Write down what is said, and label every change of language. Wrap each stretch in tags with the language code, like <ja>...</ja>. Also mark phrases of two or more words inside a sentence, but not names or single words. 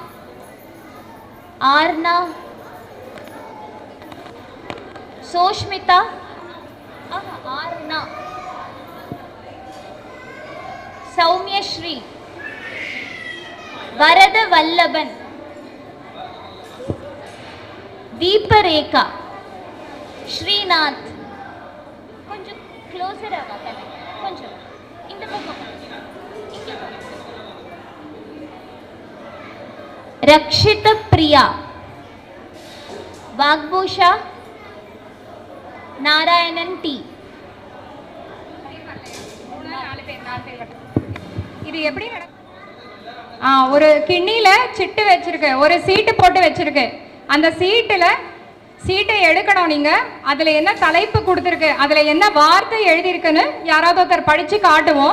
<ta>आर्ना, सोष्मिता, आर्ना, सौम्यश्री, वरद वल्लभन, दीपरेखा, श्रीनाथ. கொஞ்சம் க்ளோசர் ஆவா தலை கொஞ்சம் இந்த பக்கம். रक्षित प्रिया, वाग्भूषा, नारायणन टी. இது எப்படி ஒரு கிண்ணியில சிட்டு வச்சிருக்கு, ஒரு சீட்டு போட்டு வச்சிருக்கு. அந்த சீட்டை எடுக்கணும். நீங்க அதுல என்ன தலைப்பு கொடுத்துருக்கு, அதுல என்ன வார்த்தை எழுதியிருக்குன்னு யாராவது ஒருத்தர் படிச்சு காட்டுவோம்.</ta>